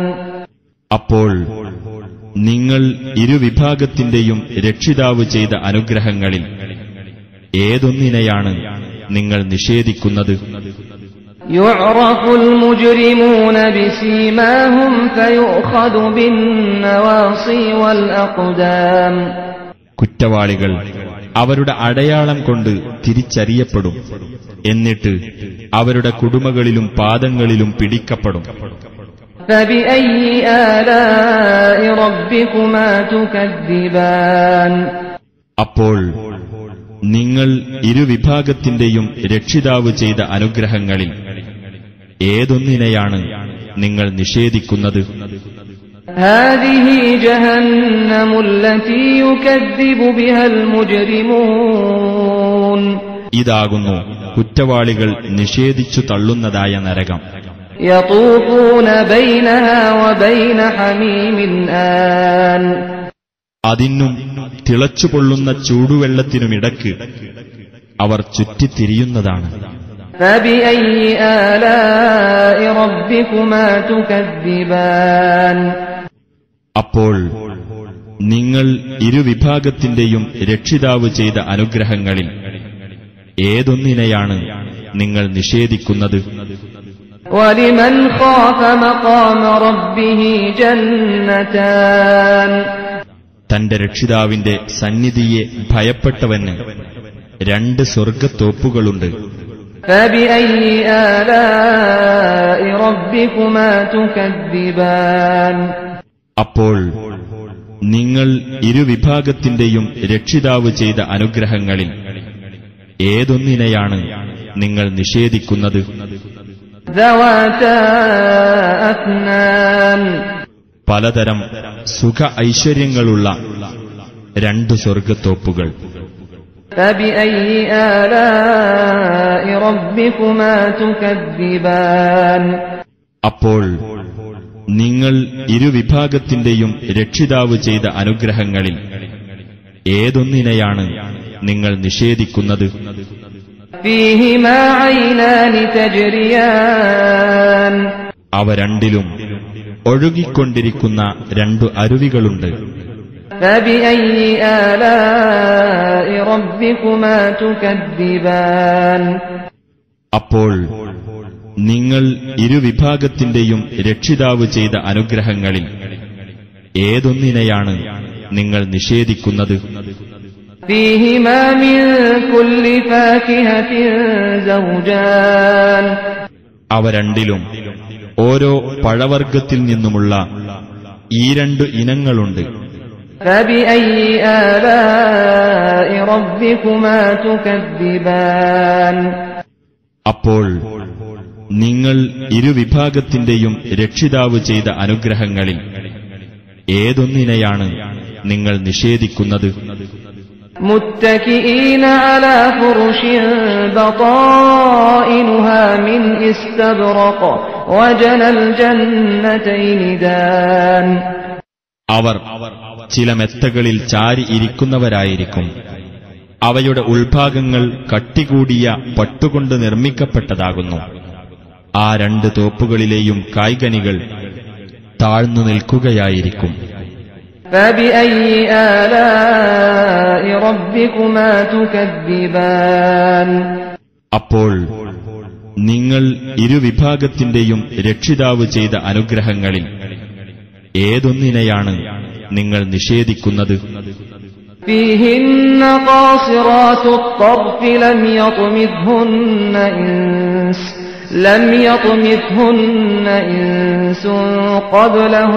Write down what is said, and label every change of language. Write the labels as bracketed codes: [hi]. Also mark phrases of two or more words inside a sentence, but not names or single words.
[ml] അപ്പോൾ നിങ്ങൾ ഇരുവിഭാഗത്തിന്റെയും രക്ഷിതാവ് ചെയ്ത അനുഗ്രഹങ്ങളിൽ ഏതൊന്നിനെയാണ് നിങ്ങൾ നിഷേധിക്കുന്നത്? [ar] يعرف المجرمون بسيماهم فيؤخذ بالنواصي والأقدام [ml] കുറ്റവാളികൾ അവരുടെ അടയാളം കൊണ്ട് തിരിച്ചറിയപ്പെടും. എന്നിട്ട് അവരുടെ കുടുമകളിലും പാദങ്ങളിലും പിടിക്കപ്പെടും. [ar] فبأي آلاء ربكما تكذبان [ml] അപ്പോൾ നിങ്ങൾ ഇരുവിഭാഗത്തിന്റെയും രക്ഷിതാവ് ചെയ്ത അനുഗ്രഹങ്ങളിൽ ഏതൊന്നിനെയാണ് നിങ്ങൾ നിഷേധിക്കുന്നത്? [ar] هذه جهنم التي يكذب بها المجرمون [ml] ഇതാകുന്നു കുറ്റവാളികൾ നിഷേധിച്ചു തള്ളുന്നതായ നരകം. [ar] يطوفون بينها وبين حميم آن [ml] അതിനും തിളച്ചുപൊള്ളുന്ന ചൂടുവെള്ളത്തിനുമിടക്ക് അവർ ചുറ്റിത്തിരിയുന്നതാണ്. [ar] فبأي آلاء ربكما تكذبان [ml] അപ്പോൾ നിങ്ങൾ ഇരുവിഭാഗത്തിന്റെയും രക്ഷിതാവ് ചെയ്ത അനുഗ്രഹങ്ങളിൽ ഏതൊന്നിനെയാണ് നിങ്ങൾ നിഷേധിക്കുന്നത്? [ar] ولمن خاف مقام ربه جنتان [ml] തന്റെ രക്ഷിതാവിന്റെ സന്നിധിയെ ഭയപ്പെട്ടവന് രണ്ട് സ്വർഗത്തോപ്പുകളുണ്ട്. [ar] فبأي آلاء ربكما تكذبان [ml] അപ്പോൾ നിങ്ങൾ ഇരുവിഭാഗത്തിന്റെയും രക്ഷിതാവ് ചെയ്ത അനുഗ്രഹങ്ങളിൽ ഏതൊന്നിനെയാണ് നിങ്ങൾ നിഷേധിക്കുന്നത്? [ar] ذواتا أفنان [ml] പലതരം സുഖ ഐശ്വര്യങ്ങളുള്ള 2 സ്വർഗത്തോപ്പുകൾ. [ar] فبأي آلاء ربكما تكذبان [ml] അപ്പോൾ നിങ്ങൾ ഇരുവിഭാഗത്തിന്റെയും രക്ഷിതാവ് ചെയ്ത അനുഗ്രഹങ്ങളിൽ ഏതൊന്നിനെയാണ് നിങ്ങൾ നിഷേധിക്കുന്നത്? [ar] فيهما عينان تجريان [ml] അവ രണ്ടിലും ഒഴുകിക്കൊണ്ടിരിക്കുന്ന 2 അരുവികളുണ്ട്. [ar] فبأي آلاء ربكما تكذبان [ml] അപ്പോൾ നിങ്ങൾ ഇരുവിഭാഗത്തിന്റെയും രക്ഷിതാവ് ചെയ്ത അനുഗ്രഹങ്ങളിൽ ഏതൊന്നിനെയാണ് നിങ്ങൾ നിഷേധിക്കുന്നത്? [ar] فيهما من كل فاكهة زوجان [ml] അവ രണ്ടിലും ഓരോ പഴവർഗ്ഗത്തിൽ നിന്നുമുള്ള ഈ 2 ഇനങ്ങളുണ്ട്. [ar] فبأي آلاء ربكما تكذبان [ml] അപ്പോൾ നിങ്ങൾ ഇരുവിഭാഗത്തിന്റെയും രക്ഷിതാവ് ചെയ്ത അനുഗ്രഹങ്ങളിൽ ഏതൊന്നിനെയാണ് നിങ്ങൾ നിഷേധിക്കുന്നത്? [ar] متكئين على فرش بطائنها من استبرق وجنى الجنتين دان [ml] അവർ ചില മെത്തകളിൽ ചാരി ഇരിക്കുന്നവരായിരിക്കും. അവയുടെ ഉൾഭാഗങ്ങൾ കട്ടികൂടിയ പട്ടുകൊണ്ട് നിർമ്മിക്കപ്പെട്ടതാകുന്നു. ആ 2 തോപ്പുകളിലെയും കായ്കനികൾ താഴ്ന്നു നിൽക്കുകയായിരിക്കും. [ar] فبأي آلاء ربكما تكذبان [ml] അപ്പോൾ നിങ്ങൾ ഇരുവിഭാഗത്തിന്റെയും രക്ഷിതാവ് ചെയ്ത അനുഗ്രഹങ്ങളിൽ ഏതൊന്നിനെയാണ് നിങ്ങൾ നിഷേധിക്കുന്നത്? [ar] فيهن قاصرات الطرف لم يطمثهن إنس قبلهم